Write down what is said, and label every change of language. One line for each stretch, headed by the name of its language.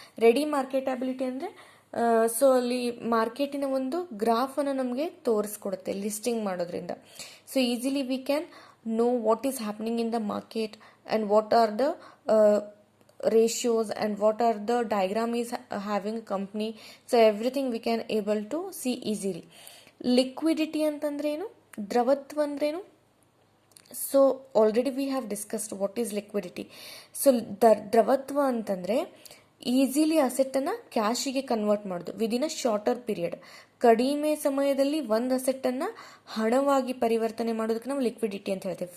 Kannada: Ready ಮಾರ್ಕೆಟಬಿಲಿಟಿ ಅಂದರೆ so ಅಲ್ಲಿ ಮಾರ್ಕೆಟಿನ ಒಂದು ಗ್ರಾಫನ್ನು ನಮಗೆ ತೋರಿಸ್ಕೊಡುತ್ತೆ ಲಿಸ್ಟಿಂಗ್ ಮಾಡೋದ್ರಿಂದ.
English: So easily we can know what is happening in the market and what are the ratios and what are the diagram is having a company. So everything we can able to see easily. Liquidity
Kannada: ಅಂತಂದ್ರೆ ಏನು? ದ್ರವತ್ವ ಅಂದ್ರೇನು?
English: So already we have discussed what is liquidity.
Kannada: So ದ್ರವತ್ವ ಅಂತಂದರೆ easily ಅಸೆಟ್ಟನ್ನು ಕ್ಯಾಶಿಗೆ convert ಮಾಡೋದು
English: Within a shorter period.
Kannada: ಕಡಿಮೆ ಸಮಯದಲ್ಲಿ ಒಂದು ಅಸೆಟ್ಟನ್ನು ಹಣವಾಗಿ ಪರಿವರ್ತನೆ ಮಾಡೋದಕ್ಕೆ ನಾವು ಲಿಕ್ವಿಡಿಟಿ ಅಂತ ಹೇಳ್ತೇವೆ.